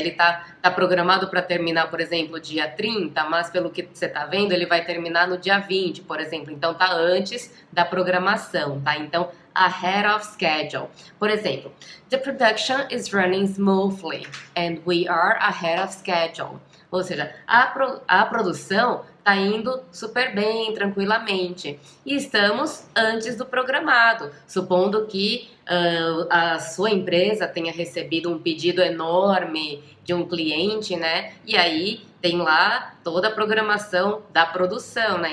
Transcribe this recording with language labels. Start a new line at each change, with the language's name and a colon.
Portuguese: Ele tá programado para terminar, por exemplo, dia 30, mas pelo que você tá vendo, ele vai terminar no dia 20, por exemplo. Então tá antes da programação, tá? Então,
English: ahead of schedule.
Portuguese: Por exemplo,
English: the production is running smoothly and we are ahead of schedule.
Portuguese: Ou seja, a produção está indo super bem, tranquilamente. E estamos antes do programado, supondo que a sua empresa tenha recebido um pedido enorme de um cliente, né? E aí tem lá toda a programação da produção, né?